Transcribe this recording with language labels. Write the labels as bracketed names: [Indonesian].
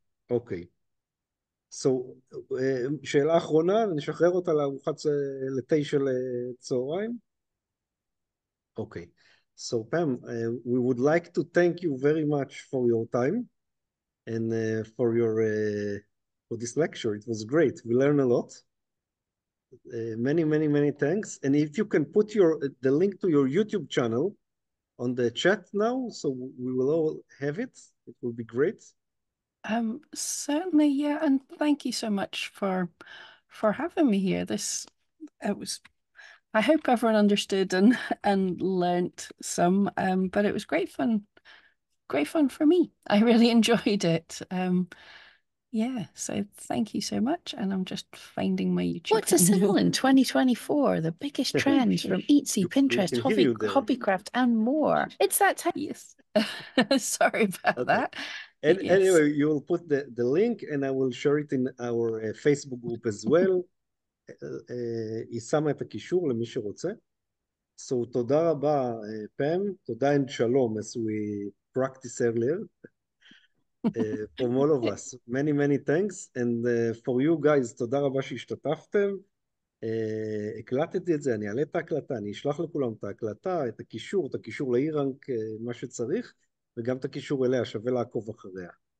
[Hebrew] אוקיי. So, שאלה אחרונה, נשחרר אותה לארוחת ל9 לצהריים. [English] Okay, so Pam, we would like to thank you very much for your time and for your for this lecture. It was great. We learned a lot. Many thanks. And if you can put the link to your YouTube channel on the chat now, so we will all have it. It will be great. Certainly, yeah, and thank you so much for having me here. I hope everyone understood and learnt some, but it was great fun for me. I really enjoyed it. Yeah, so thank you so much. And I'm just finding my YouTube. What to sell in 2024? The biggest trends from Etsy, Pinterest, Hobbycraft, and more. It's that time. Yes. Sorry about that. And yes. Anyway, you will put the link and I will share it in our Facebook group as well. [Hebrew] היא שמה את הקישור למי שרוצה. [English] So [Hebrew] תודה רבה, [English] פם, [Hebrew] תודה [English] and shalom, as we practiced earlier. From all of us. Many thanks. And for you guys, [Hebrew] תודה רבה שהשתתפתם. הקלטתי את זה, אני אעלה את ההקלטה, אני אשלח לכולם את ההקלטה, את הקישור לאירנק, מה שצריך, וגם את הקישור אליה, שווה לעקוב אחריה.